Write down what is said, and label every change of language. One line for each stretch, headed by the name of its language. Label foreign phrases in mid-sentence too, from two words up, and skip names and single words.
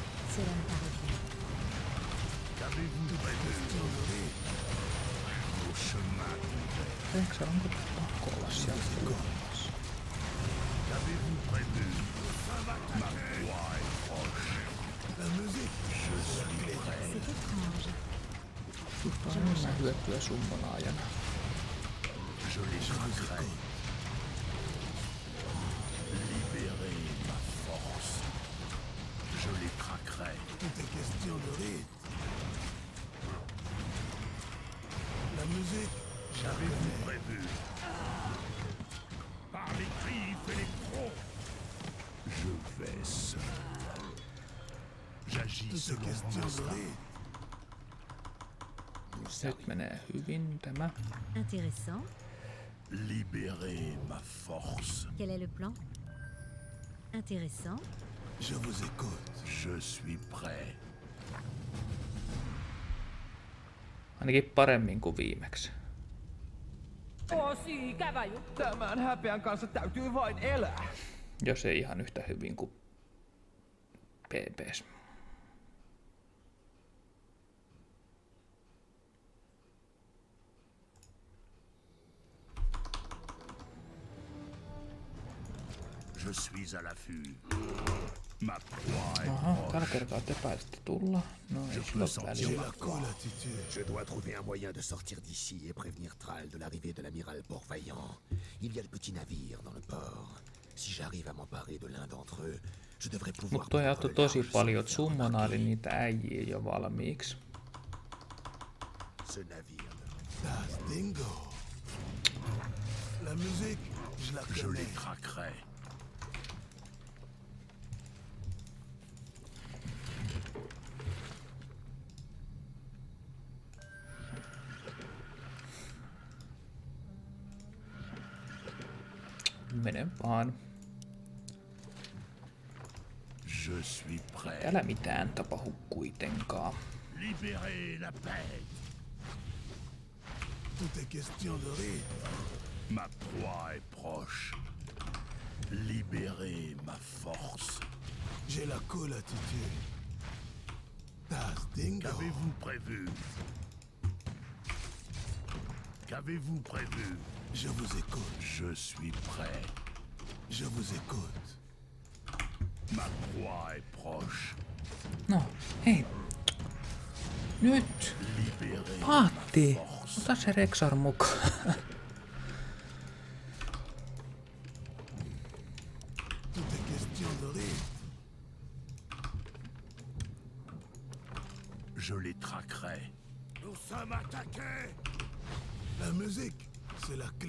French: Cela me paraît bien. Qu'avez-vous prévu? Nos chemins convergent.
Finnish: Rexar, onko pakko olla sieltä tulossa?
French: Qu'avez-vous prévu? Ma proie est proche. La musique, Je suis prêt. C'est étrange.
Finnish: Susta on enemmän hyötyä summonaajana.
French: Je les traquerai. Libérez ma force. Je les traquerai. tout est question de rythme. La musique, Qu'avez-vous prévu? Par les griffes et les crocs. Je vais seul. J'agis tout est selon mon question de instinct. rythme.
Finnish: Nyt menee hyvin tämä.
French: Intéressant. Libérez ma force. Quel est le plan? Intéressant. Je vous écoute. Je suis prêt.
Finnish: Ainakin paremmin kuin viimeksi. Tosi käväjy. Tämän häpeän kanssa täytyy vain elää. Jos ei ihan yhtä hyvin kuin PPs.
French: Je suis à l'affût. Ma proie est
Finnish: Aha, tällä
French: proche.
Finnish: kertaa te pääsitte tulla. No ei sillä ole
French: J'ai
Finnish: väliä.
French: la colle attitude. Je dois trouver un moyen de sortir d'ici et prévenir Thrall de l'arrivée de l'amiral Port-Vaillant. Il y a de petits navires dans le port. Si j'arrive à m'emparer de l'un d'entre eux, je devrais pouvoir...
Finnish: Mut toi auttoi tosi
French: large
Finnish: paljon,
French: sans
Finnish: että
French: me faire
Finnish: summonaali
French: remarquer.
Finnish: niitä äijiä jo valmiiksi.
French: Ce navire... Das Dingo. La musique, je la Je les connais. traquerai.
Finnish: Mene vaan.
French: Je suis prêt.
Finnish: Älä mitään tapahdu kuitenkaan.
French: Libérez la bête. Tout est question de rythme. Ma proie est proche. Libérez ma force. J'ai la colle attitude. Das Dingo. Qu'avez-vous prévu? Qu'avez-vous prévu? Je vous écoute. Je suis prêt. Je vous écoute. Ma proie est proche.
Finnish: No, hei. Nyt!
French: Libérez
Finnish: Paatti!
French: ma force.
Finnish: Ota se Rexar mukaan.
French: Tout est question de rythme. Je les traquerai. Nous sommes attaqués. La musique, c'est la clé du